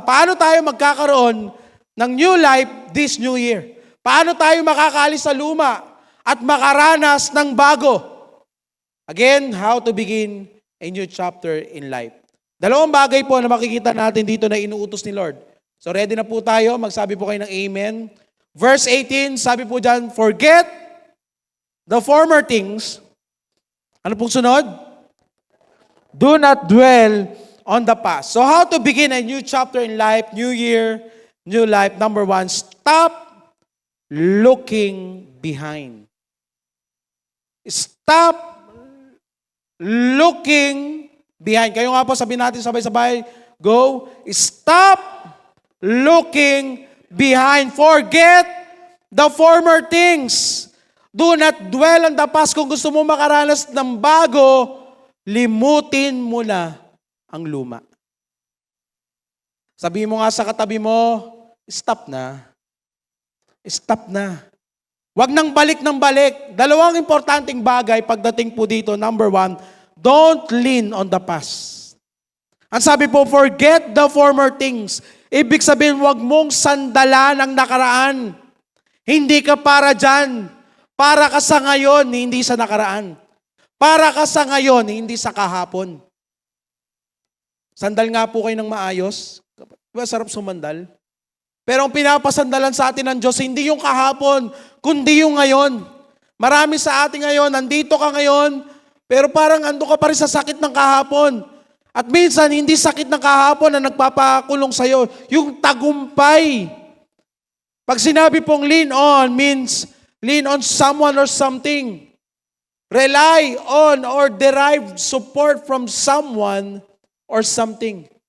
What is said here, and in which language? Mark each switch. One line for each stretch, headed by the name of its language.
Filipino: Paano tayo magkakaroon ng
English: new life this new year?
Filipino: Paano tayo makakaalis sa luma at makaranas ng bago?
English: Again, how to begin a new chapter in life.
Filipino: Dalawang bagay po na makikita natin dito na inuutos ni Lord. So ready na po tayo, magsabi po kayo ng amen. Verse 18, sabi po dyan,
English: forget the former things.
Filipino: Ano pong sunod?
English: Do not dwell on the past. So how to begin a new chapter in life, new year, new life? Number one, stop looking behind. Stop looking behind.
Filipino: Kayo nga po, sabihin natin sabay-sabay, go.
English: Stop looking behind. Forget the former things. Do not dwell on the past.
Filipino: Kung gusto mo makaranas ng bago, limutin mo na ang luma. Sabihin mo nga sa katabi mo, stop na. Stop na. Huwag nang balik ng balik. Dalawang importanteng bagay pagdating po dito.
English: Number one, don't lean on the past.
Filipino: Ang sabi po,
English: forget the former things.
Filipino: Ibig sabihin, huwag mong sandalan ang nakaraan. Hindi ka para dyan. Para ka sa ngayon, hindi sa nakaraan. Para ka sa ngayon, hindi sa kahapon. Sandal nga po kayo ng maayos. Diba sarap sumandal? Pero ang pinapasandalan sa atin ng Diyos, hindi yung kahapon, kundi yung ngayon. Marami sa atin ngayon, nandito ka ngayon, pero parang ando ka pa rin sa sakit ng kahapon. At minsan, hindi sakit ng kahapon na nagpapakulong sa'yo, yung tagumpay. Pag sinabi pong
English: lean on, means lean on someone or something. Rely on or derive support from someone or something.